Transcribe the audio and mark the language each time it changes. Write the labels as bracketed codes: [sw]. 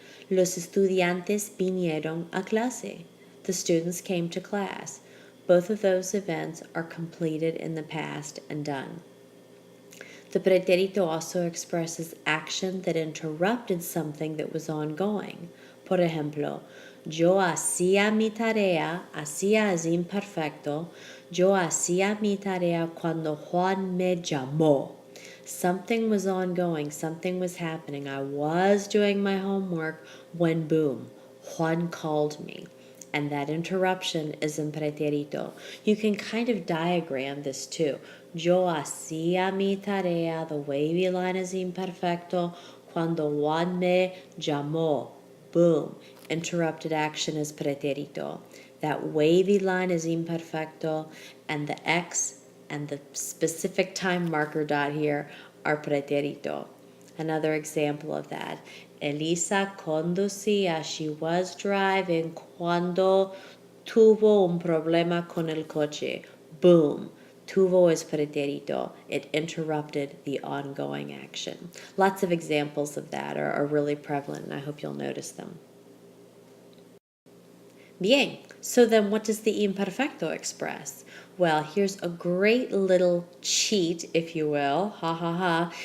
[es] Los estudiantes vinieron a clase. [en] The students came to class. Both of those events are completed in the past and done. The pretérito also expresses action that interrupted something that was ongoing. [es] Por ejemplo, yo hacía mi tarea, hacía es imperfecto, yo hacía mi tarea cuando Juan me llamó. [en] Something was ongoing, something was happening. I was doing my homework when boom, Juan called me. And that interruption is in pretérito. You can kind of diagram this too. [es] Yo hacía mi tarea, [en] the wavy line is imperfecto, [es] cuando Juan me llamó. [en] Boom. Interrupted action is pretérito. That wavy line is imperfecto, and the X and the specific time marker dot here are pretérito. Another example of that. [es] Elisa conducía, [en] she was driving [es] cuando tuvo un problema con el coche. [en] Boom. Tuvo is pretérito. It interrupted the ongoing action. Lots of examples of that are really prevalent, and I hope you'll notice them. Bien. So then what does the imperfecto express? Well, here's a great little cheat, if you will. Ha ha ha.